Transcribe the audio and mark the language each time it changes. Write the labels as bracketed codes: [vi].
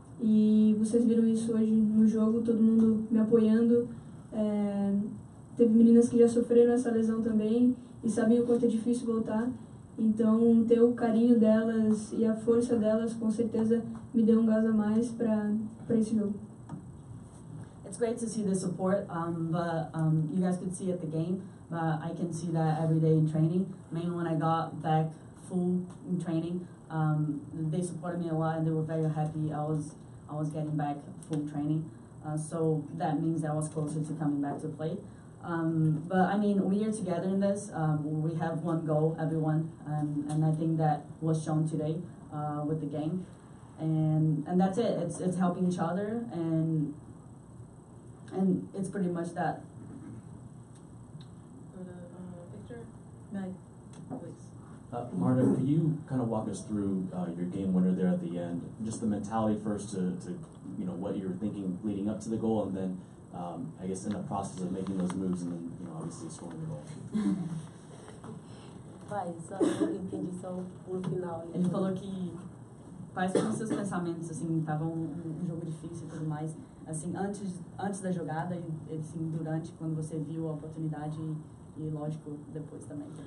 [pt] E vocês viram isso hoje no jogo, todo mundo me apoiando. Teve meninas que já sofreram essa lesão também e sabem o quanto é difícil voltar. Então, ter o carinho delas e a força delas, com certeza, me deu um gás a mais para esse jogo. [en] It's great to see the support, but you guys could see at the game, but I can see that every day in training. Mainly when I got back full in training, they supported me a lot and they were very happy I was getting back full training. So that means that I was closer to coming back to play. But I mean, we are together in this. We have one goal, everyone, and I think that was shown today with the game. And that's it. It's helping each other, and it's pretty much that. Go to Victor. Meg, please. Marta, could you walk us through your game winner there at the end? Just the mentality first to what you were thinking leading up to the goal, and then I guess in the process of making those moves, and then obviously scoring the goal. [pt] Entendi só no final. Ele falou que quais foram os seus pensamentos, assim, tava um jogo difícil e tudo mais, assim, antes da jogada e assim, durante, quando você viu a oportunidade e lógico, depois também.